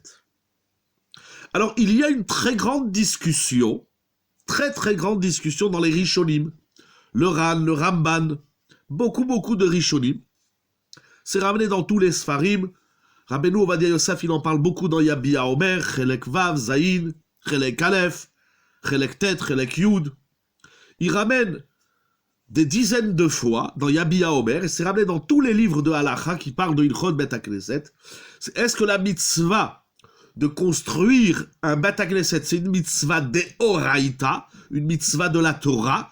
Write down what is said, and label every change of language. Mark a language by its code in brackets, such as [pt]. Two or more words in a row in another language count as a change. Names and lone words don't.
[fr] Alors, il y a une très grande discussion, très grande discussion dans les Rishonim, le Ran, le Ramban, beaucoup de Rishonim. C'est ramené dans tous les Sfarim. Rabbeinu Ovadia Yosef, il en parle beaucoup dans Yabia Omer, [he] חלק ו, ז, חלק א, חלק ט, חלק י. [fr] Il ramène des dizaines de fois dans Yabia Omer, et c'est ramené dans tous les livres de Halacha qui parlent de [he] הלכות בית הכנסת. [fr] Est-ce que la mitzvah de construire un [he] בית הכנסת, [fr] c'est une mitzvah d'Eoraïta, une mitzvah de la Torah?